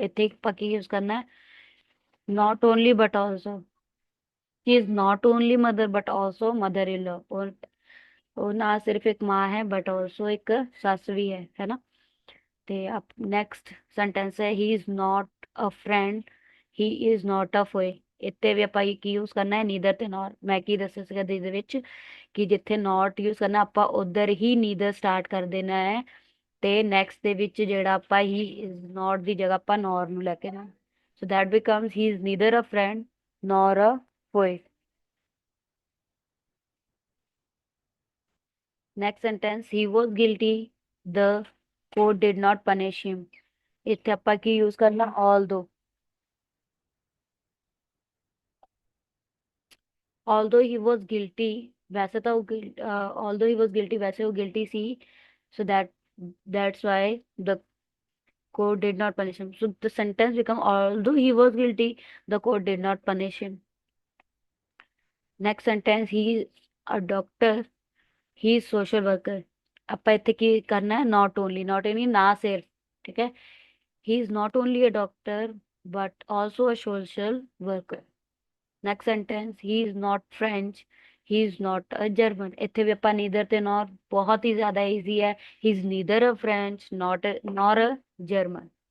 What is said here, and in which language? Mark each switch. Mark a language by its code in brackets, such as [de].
[pa] ਇੱਥੇ ਆਪਾਂ ਕੀ ਯੂਜ਼ ਕਰਨਾ ਹੈ [en] not only but also। she is not only mother but also mother-in-law। [pa] ਉਹ ਨਾ ਸਿਰਫ ਇੱਕ ਮਾਂ ਹੈ ਬਟ ਆਲਸੋ ਇੱਕ ਸੱਸ ਵੀ ਹੈ ਨਾ। [en] ਤੇ ਅਪ next sentence ਹੈ he is not a friend, he is not a foe. [pa] ਇੱਥੇ ਵੀ ਆਪਾਂ ਕੀ ਯੂਜ਼ ਕਰਨਾ ਹੈ ਨੀਦਰ ਤੇ ਨॉर। ਮੈਂ ਕੀ ਦੱਸਿਆ ਸੀਗਾ ਇਹਦੇ ਵਿੱਚ ਕਿ ਜਿੱਥੇ ਨਾਟ ਯੂਜ਼ ਕਰਨਾ ਆਪਾਂ ਉਧਰ ਹੀ ਨੀਦਰ ਸਟਾਰਟ ਕਰ ਦੇਣਾ ਹੈ, ਤੇ ਨੈਕਸਟ ਦੇ ਵਿੱਚ ਜਿਹੜਾ ਆਪਾਂ ਹੀ ਇਜ਼ ਨਾਟ ਦੀ ਜਗ੍ਹਾ ਆਪਾਂ ਨॉर ਨੂੰ ਲੈ ਕੇ ਨਾ। [en] So that becomes he is neither a friend nor a foe. Next sentence, he was guilty, the court did not punish him। [pa] ਇੱਥੇ ਆਪਾਂ ਕੀ ਯੂਜ਼ ਕਰਨਾ [en] although he was guilty। [pa] ਵੈਸੇ ਤਾਂ ਉਹ [en] although he was guilty [pa] ਵੈਸੇ ਉਹ guilty ਸੀ। [en] so that's why the court did not punish him। so the sentence become although he was guilty the court did not punish him। next sentence, he is a doctor, he is social worker। [pa] ਆਪਾਂ ਇੱਥੇ ਕੀ ਕਰਨਾ ਹੈ [en] not only [pa] ਨਾ ਸਿਰਫ, ਠੀਕ ਹੈ। [en] he is not only a doctor but also a social worker। next sentence, he is not French, he is not a German। [pa] ਇੱਥੇ ਵੀ ਆਪਾਂ neither ਤੇ nor ਬਹੁਤ ਹੀ ਜ਼ਿਆਦਾ easy ਹੈ। [en] he is neither a French nor a German।